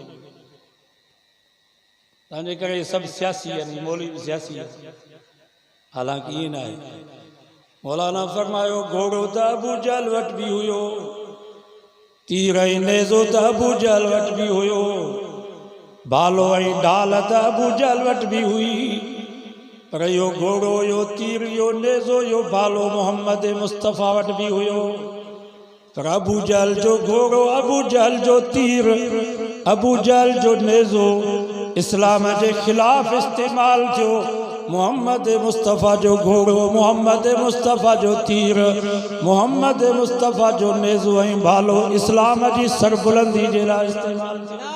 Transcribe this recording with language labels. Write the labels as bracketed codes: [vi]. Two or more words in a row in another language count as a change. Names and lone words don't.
[sd] तंहिंजे करे सभु सियासी आहिनि, मौलवी भी सियासी आहे। हालांकि ईअं न आहे। मौलाना फरमायो घोड़ो त अबू जहल वटि भी हुयो, तीर ऐं नेज़ो त अबू जहल वटि भी हुयो, भालो ऐं ढाल त अबू जहल वटि भी हुई, पर यो घोड़ो, यो तीर, यो नेज़ो, यो भालो मोहम्मद मुस्तफ़ा वटि भी हुयो। पर अबू जहल जो घोड़ो, अबू जहल जो तीर, अबू जहल जो नेज़ो इस्लाम [ur] के खिलाफ [sd] इस्तेमाल थियो। मोहम्मद मुस्तफ़ा जो घोड़ो, मोहम्मद मुस्तफ़ा जो तीर, मोहम्मद मुस्तफ़ा जो नेज़ो ऐं भालो इस्लाम [ur] की सरबुलंदी [sd] जे लाइ इस्तेमाल थियो।